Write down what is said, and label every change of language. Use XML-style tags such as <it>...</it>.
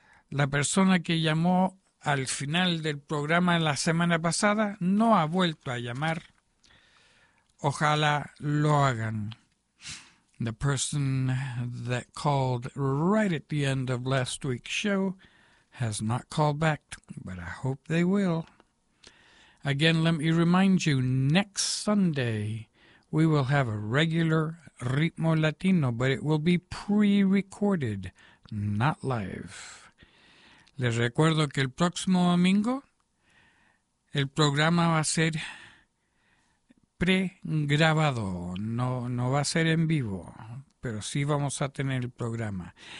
<es>La persona que llamó al final del programa la semana pasada no ha vuelto a llamar. Ojalá lo hagan.</es> <en>The person that called right at the end of last week's show has not called back, but I hope they will. Again, let me remind you, next Sunday we will have a regular Ritmo Latino, but it will be pre-recorded, not live.</en> <es>Les recuerdo que el próximo domingo el programa va a ser pre-grabado, no va a ser en vivo, pero sí vamos a tener el programa.</es>